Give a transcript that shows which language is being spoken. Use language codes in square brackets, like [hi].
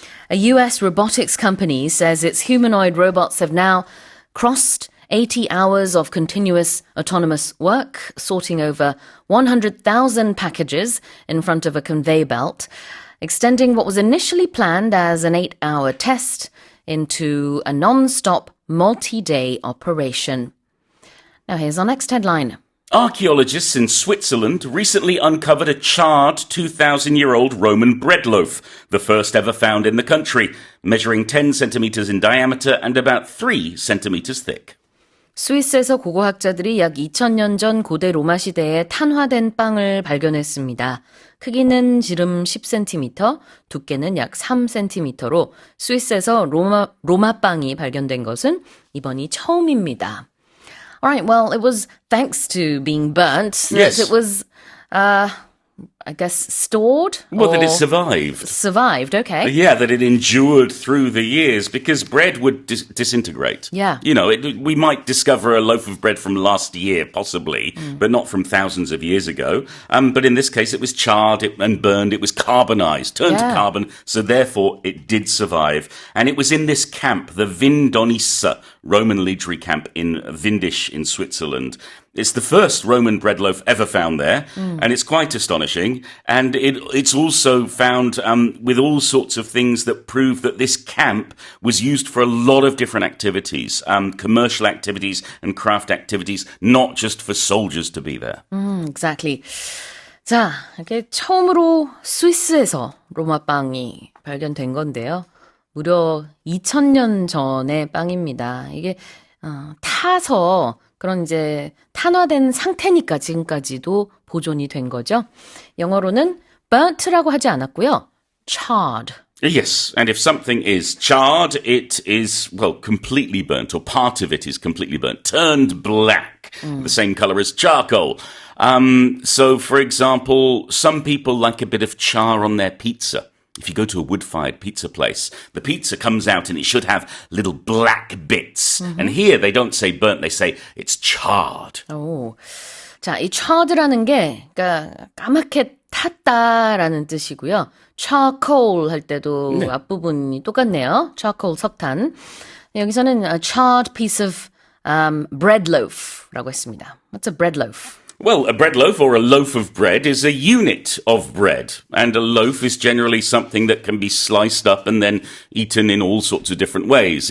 [en] A US robotics company says its humanoid robots have now crossed 80 hours of continuous autonomous work, sorting over 100,000 packages in front of a conveyor belt, extending what was initially planned as an 8-hour test into a non-stop, multi-day operation. Now here's our next headline. Archaeologists in Switzerland recently uncovered a charred 2,000-year-old Roman bread loaf, the first ever found in the country, measuring 10 centimeters in diameter and about 3 centimeters thick. [ko] 스위스에서 고고학자들이 약 2000년 전 고대 로마 시대에 탄화된 빵을 발견했습니다. 크기는 지름 10cm, 두께는 약 3cm로 스위스에서 로마 빵이 발견된 것은 이번이 처음입니다. [en] Alright, well, it was thanks to being burnt that Yes. it was, I guess, stored? Well, that or it survived. Survived, okay. Yeah, that it endured through the years because bread would disintegrate. Yeah. You know, we might discover a loaf of bread from last year, possibly, but not from thousands of years ago. But in this case, it was charred and burned. It was carbonized, turned to Yeah. carbon. So therefore, it did survive. And it was in this camp, the Vindonissa Roman legionary camp in Windisch in Switzerland. It's the first Roman bread loaf ever found there, and it's quite astonishing. And it's also found with all sorts of things that prove that this camp was used for a lot of different activities, commercial activities and craft activities, not just for soldiers to be there. Exactly. [ko] 자, 이렇게 처음으로 스위스에서 로마빵이 발견된 건데요. 무려 2000년 전의 빵입니다. 이게 타서 그런 이제 탄화된 상태니까 지금까지도 보존이 된 거죠. 영어로는 burnt라고 하지 않았고요. charred [en] Yes, and if something is charred, it is, well, completely burnt, or part of it is completely burnt, turned black, the same color as charcoal. So, for example, some people like a bit of char on their pizza. If you go to a wood-fired pizza place, the pizza comes out and it should have little black bits. And here they don't say burnt, they say it's charred. [ko] 오. 자, 이 charred라는 게, 그러니까 까맣게 탔다라는 뜻이고요. charcoal 할 때도 앞부분이 똑같네요. charcoal 석탄. 여기서는 [en] a charred piece of bread loaf [ko] 라고 했습니다. [en] What's a bread loaf? Well, a bread loaf or a loaf of bread is a unit of bread. And a loaf is generally something that can be sliced up and then eaten in all sorts of different ways.